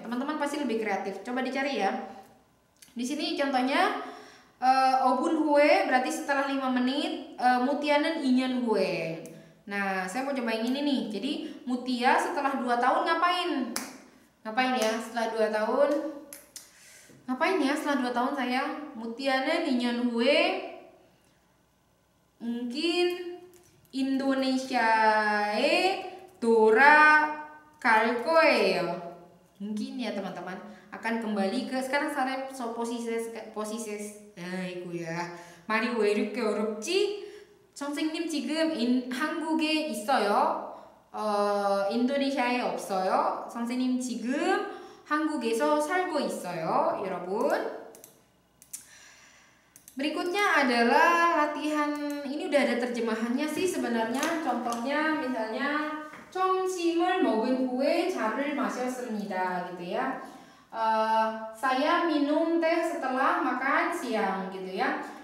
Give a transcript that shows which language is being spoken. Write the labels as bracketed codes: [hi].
[id] Teman-teman pasti lebih kreatif. Coba dicari ya. Di sini contohnya [ko] 5분 후에 [id] berarti setelah 5 menit, [ko] Mutia는 2년 후에. [id] Nah, saya mau coba yang ini nih. Jadi Mutia setelah 2 tahun ngapain? Ngapain ya setelah 2 tahun? Ngapain ya setelah 2 tahun saya? [ko] Mutia는 2년 후에 [id] mungkin [ko] Indonesia에 돌아갈 거예요. [id] Mungkin ya teman-teman akan kembali ke, sekarang saya posisi [ko] 아이고 야 말이 왜 이렇게 어렵지? 선생님 지금 한국에 있어요. 인도네시아에 없어요. 선생님 지금 한국에서 살고 있어요, 여러분. [id] Berikutnya adalah latihan, ini udah ada terjemahannya sih sebenarnya. Contohnya misalnya [ko] 점심을 먹은 후에 차를 마셨습니다 [id] gitu ya. Saya minum teh setelah makan siang gitu ya.